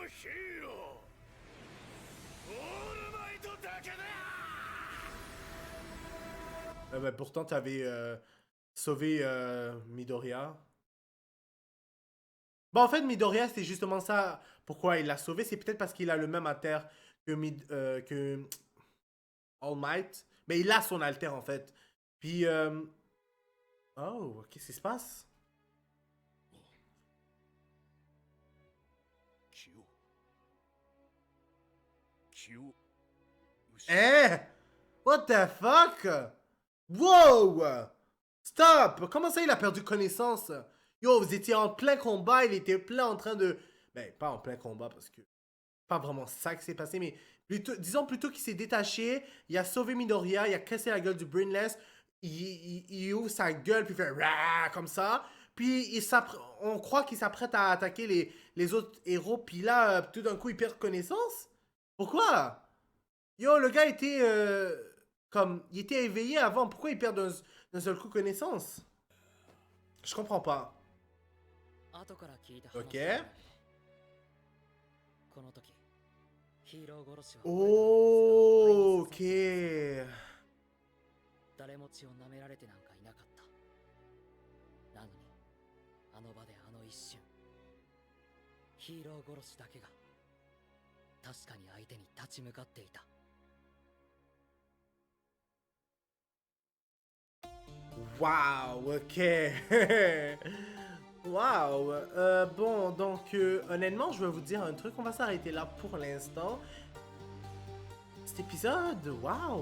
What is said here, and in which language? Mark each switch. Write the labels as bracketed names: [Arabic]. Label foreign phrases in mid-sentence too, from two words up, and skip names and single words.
[French] Ben, pourtant, tu avais sauvé Midoriya. Bon, en fait, Midoriya, c'est justement ça. Pourquoi il l'a sauvé? C'est peut-être parce qu'il a le même alter que All Might. Mais il a son alter, en fait. Puis... Oh, qu'est-ce qui se passe? Eh? [English] What the fuck? Wow! Stop! [French] Comment ça, il a perdu connaissance? Yo, vous étiez en plein combat, il était plein en train de... Ben, pas en plein combat, parce que... Pas vraiment ça qui s'est passé, mais... Plutôt, disons plutôt qu'il s'est détaché, il a sauvé Midoriya, il a cassé la gueule du Brainless, il ouvre sa gueule, puis il fait... Rah! Comme ça. Puis, on croit qu'il s'apprête à attaquer les autres héros, puis là, tout d'un coup, il perd connaissance? Pourquoi? Yo, le gars était... comme, il était éveillé avant. Pourquoi il perd d'un seul coup connaissance? Je comprends pas. Ok. Oh, ok. [Japanese] 誰も血を舐められてなんかいなかった。なのに、あの場であの一瞬、ヒーロー殺しだけが確かに相手に立ち向かっていた。 [French] Wow, ok. Wow. Bon, donc, honnêtement, je vais vous dire un truc. On va s'arrêter là pour l'instant. Cet épisode, wow.